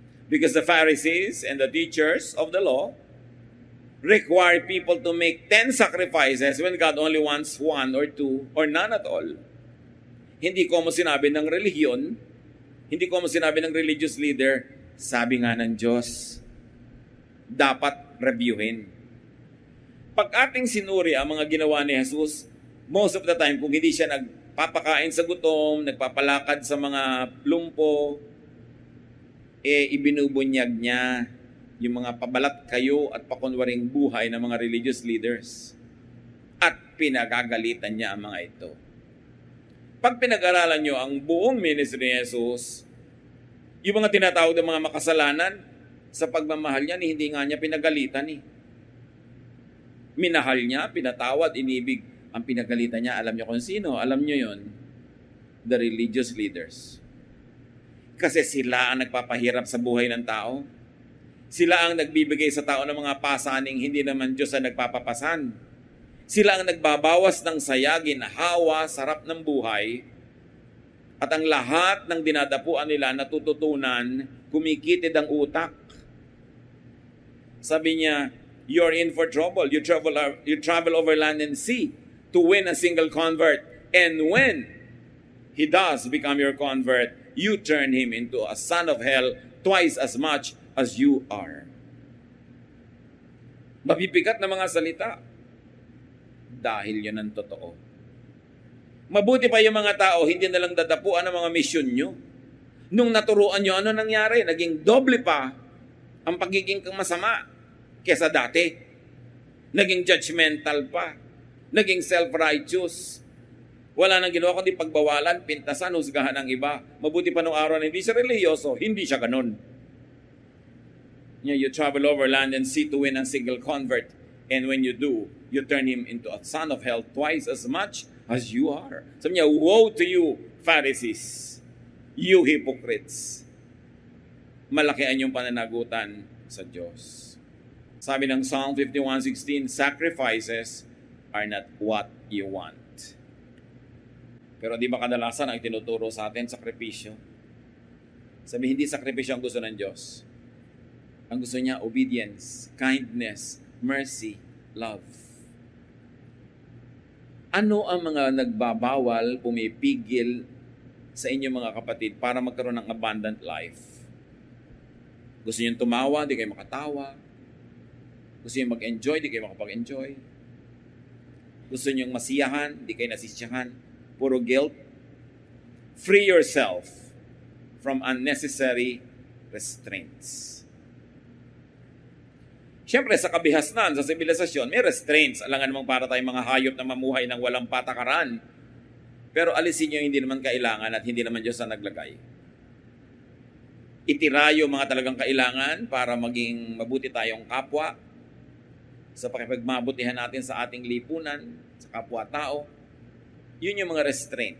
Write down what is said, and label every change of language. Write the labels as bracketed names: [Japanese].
[English] Because the Pharisees and the teachers of the law require people to make 10 sacrifices when God only wants 1 or 2 or none at all. [Filipino] Hindi ko mo sinabi ng relihiyon, hindi ko mo sinabi ng religious leader, sabi nga ng Diyos, dapat reviewin. Pag ating sinuri ang mga ginawa ni Jesus, [English] most of the time, [Filipino] kung hindi siya nagpapakain sa gutom, nagpapalakad sa mga lumpo, ibinubunyag niya yung mga pabalat kayo at pakunwaring buhay ng mga religious leaders. At pinagagalitan niya ang mga ito. Pag pinag-aralan nyo ang buong ministry ni Jesus, Yung mga tinatawag ng mga makasalanan, sa pagmamahal niya, hindi nga niya pinagalitan eh. Minahal niya, pinatawad, inibig. Ang pinagalitan niya, alam niyo kung sino? Alam niyo yon, [English] the religious leaders. [Filipino] Kasi sila ang nagpapahirap sa buhay ng tao. Sila ang nagbibigay sa tao ng mga pasaning hindi naman Diyos ang nagpapapasan. Sila ang nagbabawas ng saya, ginhawa, sarap ng buhay. At ang lahat ng dinadapuan nila natututunan, kumikitid ang utak. Sabi niya, [English] you're in for trouble. You travel over land and sea to win a single convert. And when he does become your convert, you turn him into a son of hell twice as much as you are. [Filipino] Mabibigat na mga salita. Dahil yun ang totoo. Mabuti pa yung mga tao, hindi na lang dadapuan ang mga misyon nyo. Nung naturuan nyo, ano nangyari? Naging doble pa ang pagiging masama kesa dati. Naging judgmental pa. Naging self-righteous. Wala nang ginawa kundi pagbawalan, pintasan, husgahan ng iba. Mabuti pa nung araw na hindi siya religyoso, hindi siya ganun. [English] You travel over land and sea to win a single convert. And when you do, you turn him into a son of hell twice as much as you are. [Filipino] Sabi niya, [English] woe to you, Pharisees, you hypocrites. [Filipino] Malaki ang inyong pananagutan sa Diyos. Sabi ng [English] Psalm 51:16, sacrifices are not what you want. [Filipino] Pero di ba kadalasan ang tinuturo sa atin, sakripisyo? Sabi, hindi sakripisyo ang gusto ng Diyos. Ang gusto niya, [English] obedience, kindness, mercy, love. [Filipino] Ano ang mga nagbabawal, pumipigil sa inyong mga kapatid para magkaroon ng [English] abundant life? [Filipino] Gusto niyo tumawa, di kayo makatawa. Gusto niyo mag-enjoy, di kayo makapag-enjoy. Gusto niyo masiyahan, di kayo nasisiyahan. Puro guilt. [English] Free yourself from unnecessary restraints. [Filipino] Siyempre, sa kabihasnan, sa sibilisasyon, may restraints. Alangan namang para tayong mga hayop na mamuhay ng walang patakaran. Pero alisin nyo hindi naman kailangan at hindi naman Diyos ang naglagay. Itirayo mga talagang kailangan para maging mabuti tayong kapwa sa pakipagmabutihan natin sa ating lipunan, sa kapwa-tao. Yun yung mga restraint.